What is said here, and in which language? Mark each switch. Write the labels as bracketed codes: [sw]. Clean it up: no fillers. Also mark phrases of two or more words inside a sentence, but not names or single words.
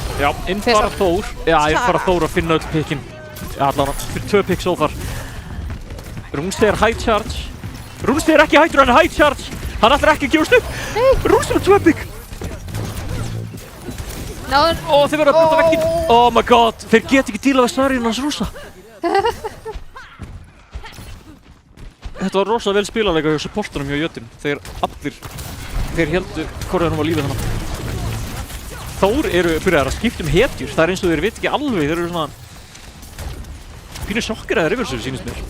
[is] Já, inn fara Þór. Já, inn fara Þór að finna öll pikkin. Já, allan fyrir 2 pikk sófar. Rúnsi er [en] high charge. [is] Rúnsi er ekki hættur, hann er [en] high charge. [is] Hann ætlar ekki að gefast upp. Rúnsi með 2 pikk. Þeir verða að brjóta vegginn. [en] Oh my god, [is] þeir geta ekki dílað við Zaryun hans Rúnsa. Þetta var rosa vel spilalega hjá supportunum hjá Jötun. Þeir heldu hvort hann var lífið þannig. Þór eru byrjaðar að skipta hetjur. Það er eins og þeir veit ekki alveg. Þeir eru svona pínu sjokkeraðir yfir þessu, sýnist mér.